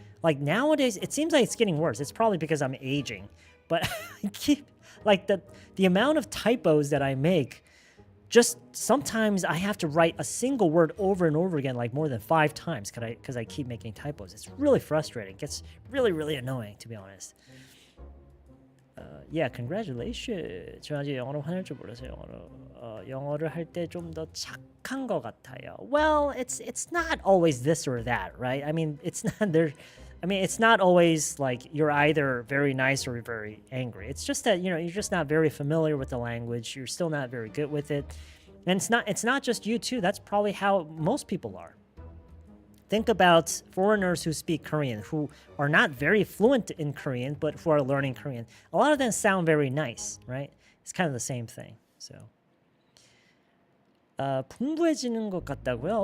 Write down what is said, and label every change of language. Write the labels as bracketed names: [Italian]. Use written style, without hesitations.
[English] Like nowadays, it seems like it's getting worse. It's probably because I'm aging, but I keep like the amount of typos that I make. Just sometimes I have to write a single word over and over again, like more than 5 times, because I keep making typos. It's really frustrating. It gets really, really annoying, to be honest. Yeah, congratulations. [Korean] 저 아직 영어로 화낼 줄 몰라서 영어를 할 때 좀 더 착한 것 같아요. [English] Well, it's not always this or that, right? I mean, it's not there. I mean, it's not always like you're either very nice or very angry. It's just that, you're just not very familiar with the language. You're still not very good with it. And it's not just you too. That's probably how most people are. Think about foreigners who speak Korean, who are not very fluent in Korean, but who are learning Korean. A lot of them sound very nice, right? It's kind of the same thing. [Korean] So, 풍부해지는 것 같다고요?